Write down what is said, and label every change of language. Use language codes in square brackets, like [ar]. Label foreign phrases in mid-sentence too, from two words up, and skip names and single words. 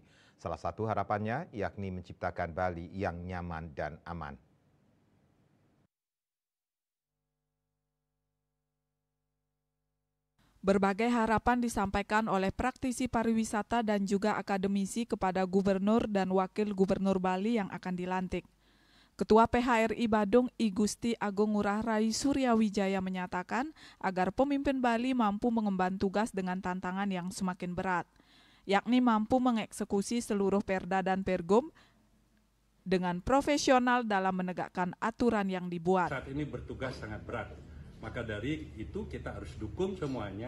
[id] Salah satu harapannya yakni menciptakan Bali yang nyaman dan aman. Berbagai harapan disampaikan oleh praktisi pariwisata dan juga akademisi kepada gubernur dan wakil gubernur Bali yang akan dilantik. Ketua PHRI Badung I Gusti Agung Ngurah Rai Suryawijaya menyatakan agar pemimpin Bali mampu mengemban tugas dengan tantangan yang semakin berat, yakni mampu mengeksekusi seluruh perda dan pergub dengan profesional dalam menegakkan aturan yang dibuat. Saat ini bertugas sangat berat, maka dari itu kita harus dukung semuanya.